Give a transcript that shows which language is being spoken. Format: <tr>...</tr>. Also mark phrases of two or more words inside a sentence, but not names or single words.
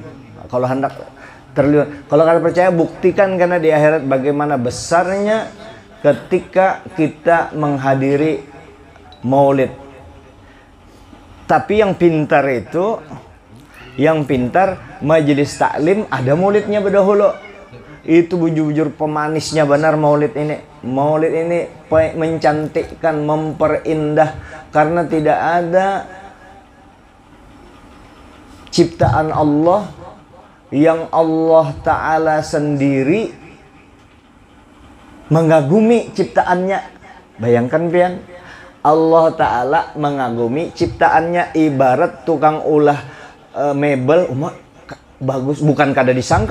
<id>Kalau hendak triliun. Kalau kalian percaya, buktikan, karena di akhirat bagaimana besarnya ketika kita menghadiri Maulid. Tapi yang pintar itu, majelis taklim ada maulidnya berdahulu.</id> <bjn>Itu bujur-bujur pemanisnya benar Maulid ini.</bjn> <id>Maulid ini mencantikkan, memperindah, karena tidak ada ciptaan Allah yang Allah Ta'ala sendiri mengagumi ciptaannya.</id> <bjn>Bayangkan pian, Allah Ta'ala mengagumi ciptaannya, ibarat tukang ulah mebel, bagus, bukan kada disangka.</bjn>